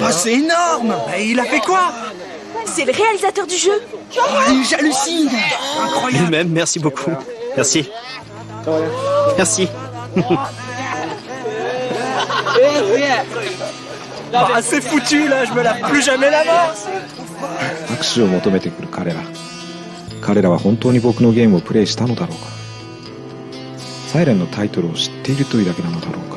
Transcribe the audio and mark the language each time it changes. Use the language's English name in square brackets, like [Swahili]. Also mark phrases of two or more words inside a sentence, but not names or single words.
[French] Oh, c'est énorme. Et il a fait quoi? C'est le réalisateur du jeu. J'hallucine. Incroyable. Lui-même, merci beaucoup. Merci. Merci. Ah, c'est foutu là, je me lave plus jamais la main. [Japanese] 握手を求めてくる彼ら。彼らは本当に僕のゲームをプレイしたのだろうか。サイレンのタイトルを知っているというだけなのだろうか。